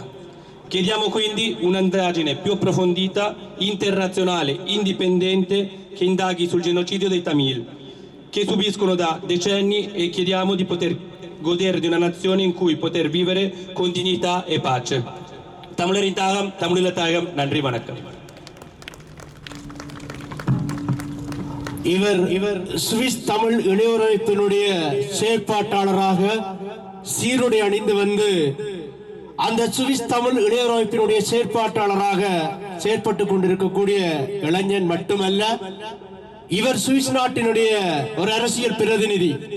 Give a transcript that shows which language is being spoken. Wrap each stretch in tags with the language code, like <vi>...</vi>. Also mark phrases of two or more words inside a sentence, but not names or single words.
<it>Chiediamo quindi un'indagine più approfondita, internazionale, indipendente, che indaghi sul genocidio dei Tamil, che subiscono da decenni, e chiediamo di poter godere di una nazione in cui poter vivere con dignità e pace. Tamilarintagam, Tamililatagam,</it> <ta>நன்றி வணக்கம். இவர் சுவிஸ் தமிழ் இளையோரமைப்பினுடைய செயற்பாட்டாளராக சீருடை அணிந்து வந்து அந்த சுவிஸ் தமிழ் இளையோரமைப்பினுடைய செயற்பாட்டாளராக செயற்பட்டு கொண்டிருக்கக்கூடிய இளைஞன் மட்டுமல்ல, இவர் சுவிஸ் நாட்டினுடைய ஒரு அரசியல் பிரதிநிதி.</ta>